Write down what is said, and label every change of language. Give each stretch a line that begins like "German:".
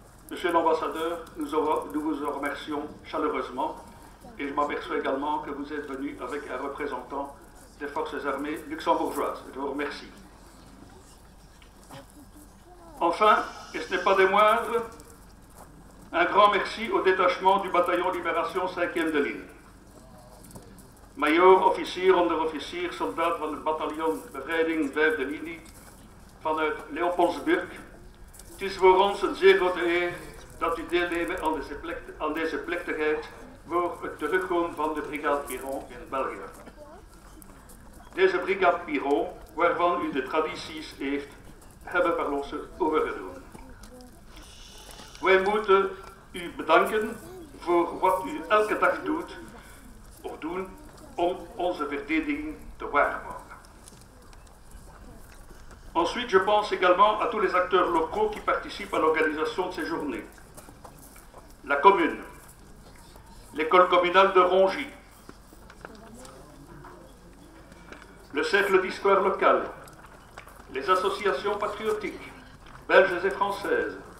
French: Monsieur l'ambassadeur, nous vous en remercions chaleureusement et je m'aperçois également que vous êtes venu avec un représentant des forces armées luxembourgeoises. Je vous remercie. Enfin, et ce n'est pas des moindres, un grand merci au détachement du bataillon Libération 5e de ligne.
Dutch: Major, officier, onderofficier, soldaat van het bataljon Bevrijding 5e linie vanuit Leopoldsburg. Het is voor ons een zeer grote eer dat u deelneemt aan deze plechtigheid voor het terugkomen van de Brigade Piron in België. Deze Brigade Piron, waarvan u de tradities hebben overgenomen. Wij moeten u bedanken voor wat u elke dag doet of doen om onze verdediging te waarborgen.
French: Ensuite, je pense également à tous les acteurs locaux qui participent à l'organisation de ces journées. La commune, l'école communale de Rongy, le cercle d'histoire locale, les associations patriotiques, belges et françaises,